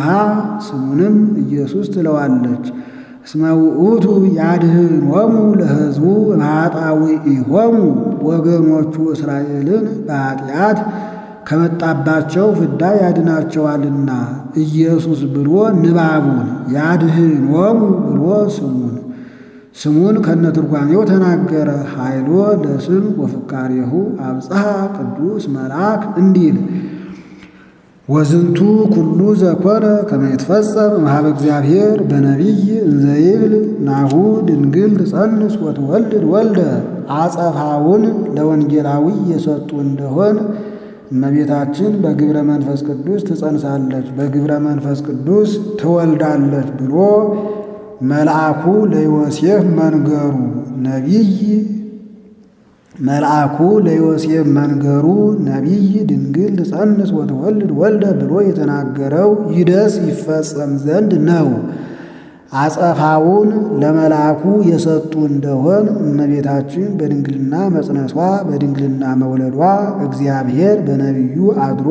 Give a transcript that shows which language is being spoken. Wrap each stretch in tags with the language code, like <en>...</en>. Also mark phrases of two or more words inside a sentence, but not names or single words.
<am>ስሙንም ኢየሱስ ትለዋለች።</am> <gez>እስመ ውእቱ ያድኅኖሙ ለሕዝቡ እምኃጣውኢሆሙ</gez> <am>ወገኖቹ እስራኤልን በኃጢአት ከመጣባቸው ፍዳ ያድናቸዋልና። ኢየሱስ ብሎ ንባቡን ያድኅኖሙ ብሎ ስሙን ከነትርጓሜው ተናገረ።</am> <gez>ኃይሎ ለስም ወፍካሬሁ አብጽሐ ቅዱስ መልአክ</gez> <am>እንዲል</am> <gez>ወዝንቱ ኩሉ ዘኮነ ከመ ይትፈጸም እምኀበ እግዚአብሔር በነቢይ እንዘ ይብል ናሁ ድንግል ትጸንስ ወትወልድ ወልደ።</gez> <am>አጸፋውን ለወንጌላዊ የሰጡ እንደሆን እመቤታችን በግብረ መንፈስ ቅዱስ ትጸንሳለች፣ በግብረ መንፈስ ቅዱስ ትወልዳለች ብሎ መልአኩ ለዮሴፍ መንገሩ ነቢይ</am> <gez>ድንግል ትጸንስ ወትወልድ ወልደ</gez> <am>ብሎ የተናገረው ይደስ ይፈጸም ዘንድ ነው። አጸፋውን ለመልአኩ የሰጡ እንደሆን እመቤታችን በድንግልና መጽነሷ በድንግልና መውለዷ እግዚአብሔር በነቢዩ አድሮ</am>